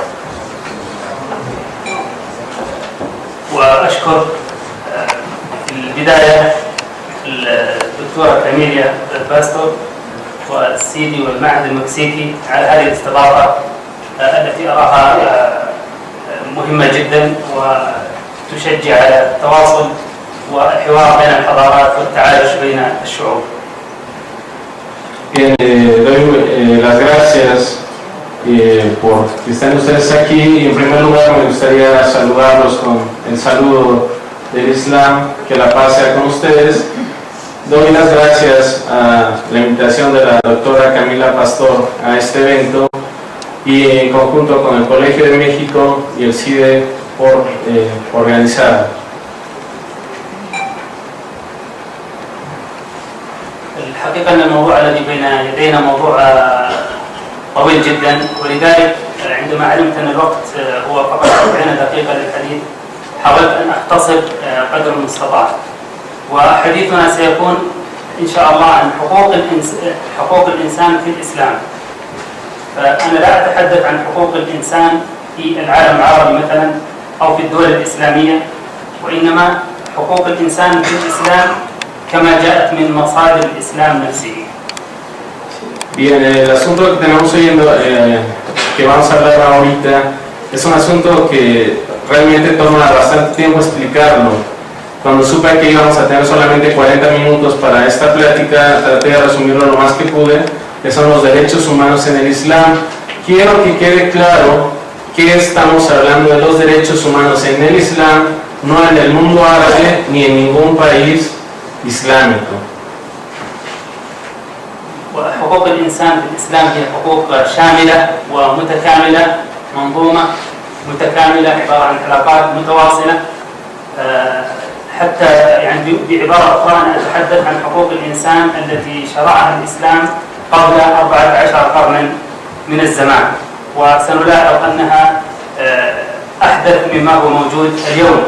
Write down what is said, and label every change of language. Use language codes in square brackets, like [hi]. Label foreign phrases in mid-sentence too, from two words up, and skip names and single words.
[ar] وأشكر في البداية الدكتورة كاميليا باستور والسيدي والمعهد المكسيكي على هذه الاستضافة التي أراها مهمة جدا وتشجع على التواصل والحوار بين الحضارات والتعايش بين الشعوب. [es] Bien, doy las gracias por que estén ustedes aquí y en primer lugar me gustaría saludarlos con el saludo del Islam, que la paz sea con ustedes. Doy las gracias a la invitación de la doctora Camila Pastor a este evento y en conjunto con el Colegio de México y el CIDE por organizar. [ar] الحقيقة أن الموضوع الذي بين يدينا موضوع طويل جدا، ولذلك عندما علمت أن الوقت هو فقط 40 دقيقة للحديث حاولت أن أختصر قدر المستطاع. وحديثنا سيكون إن شاء الله عن حقوق الإنسان في الإسلام. فأنا لا أتحدث عن حقوق الإنسان في العالم العربي مثلا أو في الدول الإسلامية، وإنما حقوق الإنسان في الإسلام كما جاءت من مصادر الإسلام نفسه. [es] Bien, el asunto que tenemos hoy que vamos a hablar ahorita es un asunto que realmente toma bastante tiempo explicarlo. Cuando supe que íbamos a tener solamente 40 minutos para esta plática, traté de resumirlo lo más que pude, que son los derechos humanos en el Islam. Quiero que quede claro que estamos hablando de los derechos humanos en el Islam, no en el mundo árabe ni en ningún país islámico. [ar] وحقوق الإنسان في الإسلام هي حقوق شاملة ومتكاملة، منظومة متكاملة عبارة عن علاقات متواصلة. حتى يعني بعبارة أخرى أنا أتحدث عن حقوق الإنسان التي شرعها الإسلام قبل 14 قرنا من الزمان، وسنلاحظ أنها أحدث مما هو موجود اليوم.